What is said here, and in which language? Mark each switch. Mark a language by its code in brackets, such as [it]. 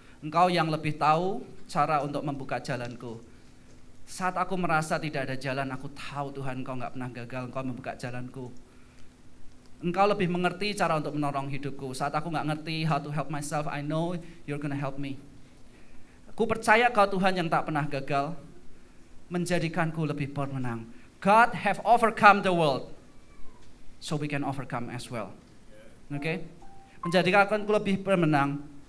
[id] Engkau yang lebih tahu cara untuk membuka jalanku. Saat aku merasa tidak ada jalan, aku tahu Tuhan Engkau nggak pernah gagal, Engkau membuka jalanku. Engkau lebih mengerti cara untuk menolong hidupku. Saat aku nggak ngerti [en] how to help myself, I know you're gonna help me. [id] Aku percaya Kau Tuhan yang tak pernah gagal, menjadikanku lebih pemenang. [en] God have overcome the world, so we can overcome as well. Oke? [id] Menjadikanku lebih pemenang.